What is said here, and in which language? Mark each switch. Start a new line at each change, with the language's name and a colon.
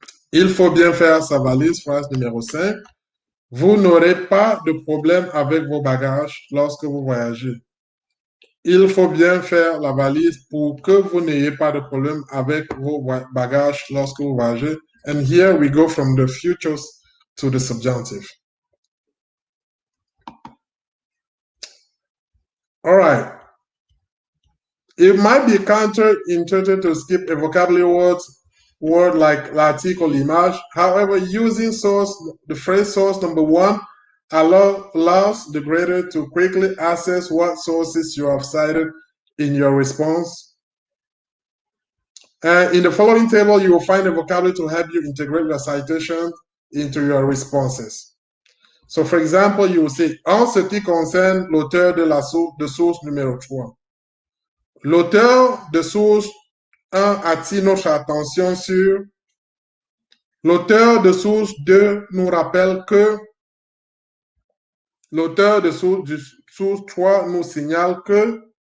French: Il faut bien faire sa valise, phrase numéro 5. Vous n'aurez pas de problème avec vos bagages lorsque vous voyagez. Il faut bien faire la valise pour que vous n'ayez pas de problème avec vos bagages lorsque vous voyagez.
English: And here we go from the futures to the subjunctive. All right. It might be counterintuitive to skip a vocabulary word like
French: l'article, l'image.
English: However, using the phrase source number 1 allows the grader to quickly access what sources you have cited in your response. And in the following table, you will find a vocabulary to help you integrate your citation into your responses. So, for example, you will say,
French: en ce qui concerne l'auteur de source numéro 3. L'auteur de source 1 attire notre attention sur. L'auteur de source 2 nous rappelle que. L'auteur de source 3 nous signale que.